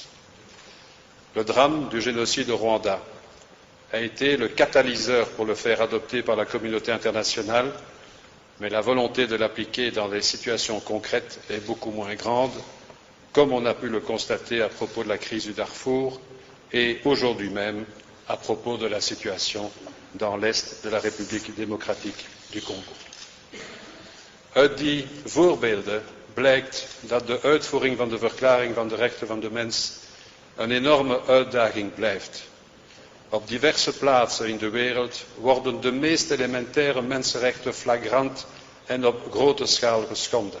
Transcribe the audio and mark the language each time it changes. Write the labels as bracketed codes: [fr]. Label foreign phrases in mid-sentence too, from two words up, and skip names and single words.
[fr] Le drame du génocide au Rwanda a été le catalyseur pour le faire adopter par la communauté internationale, mais la volonté de l'appliquer dans des situations concrètes est beaucoup moins grande, comme on a pu le constater à propos de la crise du Darfour et aujourd'hui même à propos de la situation dans l'Est de la République démocratique du Congo. [nl] Uit die voorbeelden blijkt dat de uitvoering van de verklaring van de rechten van de mens een enorme uitdaging blijft. Op diverse plaatsen in de wereld worden de meest elementaire mensenrechten flagrant en op grote schaal geschonden.